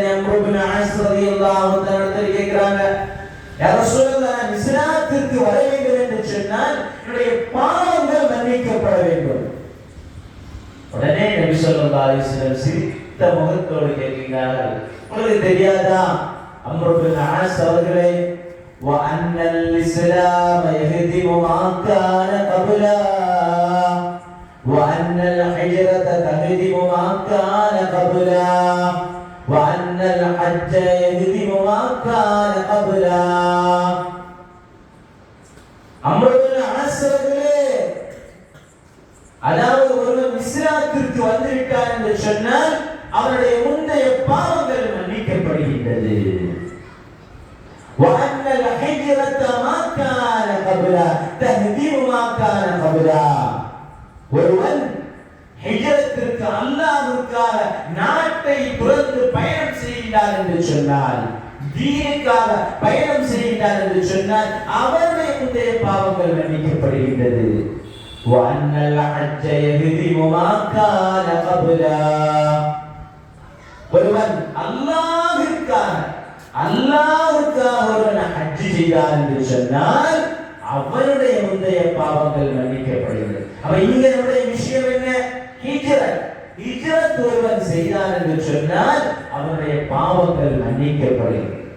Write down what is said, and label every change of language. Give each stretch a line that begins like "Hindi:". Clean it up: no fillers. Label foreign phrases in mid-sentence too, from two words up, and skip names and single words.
Tamil: அம்ர் பின் ஆஸ்
Arabic: رضي الله تعالى
Tamil: கேக்குறாங்க,
Arabic: يا رسول الله,
Tamil: நான் இஸ்லாத்திற்கு வர வேண்டும் என்று சொன்னால் என்னுடைய பாவங்கள் மன்னிக்கப்பட வேண்டும். உடனே நபி
Arabic: صلى الله عليه وسلم
Tamil: சிரித்த முகத்தோடு கேட்கிறார்கள், உங்களுக்கு தெரியாதா அம்ர் பின் ஆஸ் அவர்களே,
Arabic: وَأَنَّ الْإِسْلَامَ يَهْدِمُ مَا كَانَ قَبْلَهُ وَأَنَّ الْهِجْرَةَ تَهْدِمُ مَا كَانَ قَبْلَهُ وَأَنَّ الْحَجَّ يَهْدِمُ مَا كَانَ قَبْلَهُ.
Tamil: அம்ர் பின் ஆஸ் அவர்களே, அதாவது ஒருவன் இஸ்லாத்திற்கு வந்துவிட்டான் என்று சொன்னால் அவனுடைய முந்தைய பாவங்கள் மன்னிக்கப்படுகின்றது.
Arabic: وَأَنَّ الْهِجْرَةَ مَا كَانَ قَبْلَهُ تَهْدِمُ مَا كَانَ قَبْلَهُ.
Tamil: ஒருவன் ஹிஜ்ரத்திற்கு, அல்லாஹ்வுக்காக நாட்டை துறந்து பயணம் செய்கிறார் என்று சொன்னால், தீனுக்காக பயணம் செய்கிறார் என்று சொன்னால் அவருடைய முந்தைய பாவங்கள் மன்னிக்கப்படுகின்றது.
Arabic: وَأَنَّ الْحَجَّ يَهْدِمُ مَا كَانَ قَبْلَهُ.
Tamil: ஒருவன் அல்லாஹ்வுக்காக ஒருவன் ஹஜ் செய்தார் என்று சொன்னால் அவனுடைய முந்தைய பாவங்கள் மன்னிக்கப்படுகிறது. அப்ப இங்க நம்முடைய விஷயம் என்ன? ஹிஜ்ரத் ஒருவன் செய்தார் என்று சொன்னால் அவனுடைய பாவங்கள் மன்னிக்கப்படுகிறது.